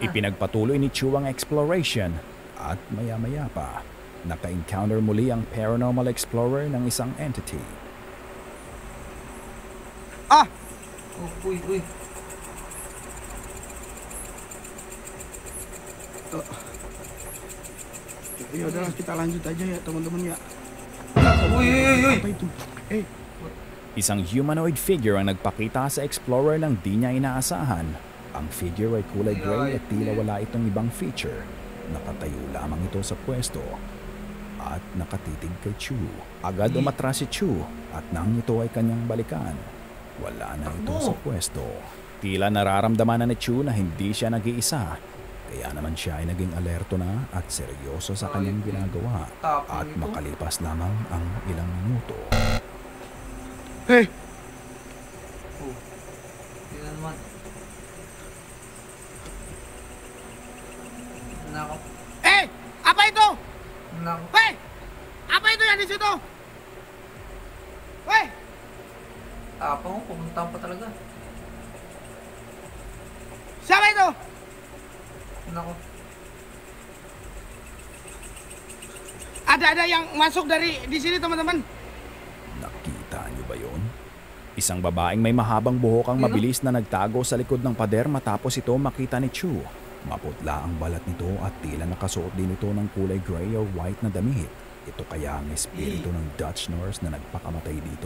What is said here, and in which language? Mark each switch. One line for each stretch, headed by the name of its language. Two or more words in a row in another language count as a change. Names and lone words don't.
Filipino: Ipinagpatuloy ni Chu ang exploration at maya-maya pa, naka-encounter muli ang
English: paranormal explorer
Filipino: ng isang entity. Uy.
Indonesian: Ya udah kita lanjut aja ya teman-teman ya.
Filipino: Uy, uy, uy, uy.
Indonesian: Apa itu?
Filipino: Isang
English: humanoid figure
Filipino: ang nagpakita sa explorer ng di niya inaasahan. Ang figure ay kulay gray at tila wala itong ibang feature. Nakatayo lamang ito sa pwesto at nakatitig kay Chu. Agad umatras si Chu at nang ito ay kanyang balikan, wala na ito sa pwesto. Tila nararamdaman na ni Chu na hindi siya nag-iisa. Kaya naman siya ay naging alerto na at seryoso sa kanyang ginagawa. At makalipas lamang ang ilang minuto.
Indonesian: Hei,
Filipino: Oh. Tingnan naman. Nako.
Indonesian: Apa itu?
Filipino: Nako.
Indonesian: Hei! Apa itu yang di situ? Hei!
Filipino: Tapang ko, pumunta pa talaga.
Indonesian: Siapa itu?
Filipino: Nako.
Indonesian: Ada yang masuk dari di sini teman-teman.
Filipino: Nakita niyo ba yon? Isang babaeng may mahabang buhok ang mabilis na nagtago sa likod ng pader matapos ito makita ni Chu. Maputla ang balat nito at tila nakasuot din ito ng kulay
English: gray or white
Filipino: na damit. Ito kaya ang espiritu ng
English: Dutch nurse
Filipino: na nagpakamatay dito?